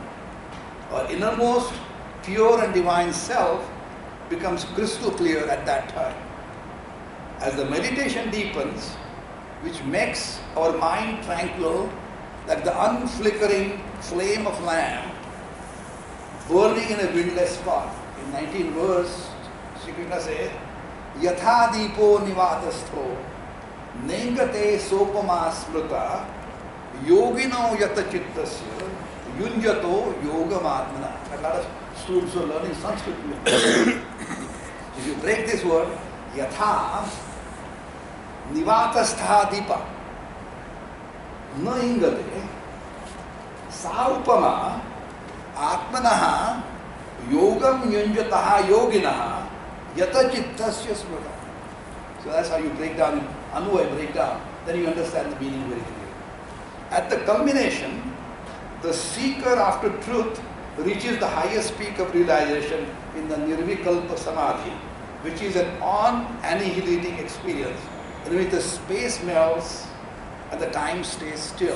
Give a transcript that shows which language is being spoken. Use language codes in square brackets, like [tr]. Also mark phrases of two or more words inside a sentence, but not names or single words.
[en] Our innermost pure and divine self becomes crystal clear at that time. As the meditation deepens, which makes our mind tranquil like the unflickering flame of lamp burning in a windless spot. In 19th verse, Sri Krishna says, [sa] Yatha dipo nivatastho nengate sopama smruta yogino yata chittasya yunjato yogamatmana. [en] A lot of students are learning Sanskrit. If you break this word, [sa] Yatha nivatastha dipa na ingate saupama atmanaha yogam yunjataha yoginaha yata chittasya smrata. [en] So that's how you break down, Anuvaya break down, then you understand the meaning very clearly. At the culmination, the seeker after truth reaches the highest peak of realization in the [sa] Nirvikalpa Samadhi, [en] which is an unannihilating experience in which the space melts and the time stays still.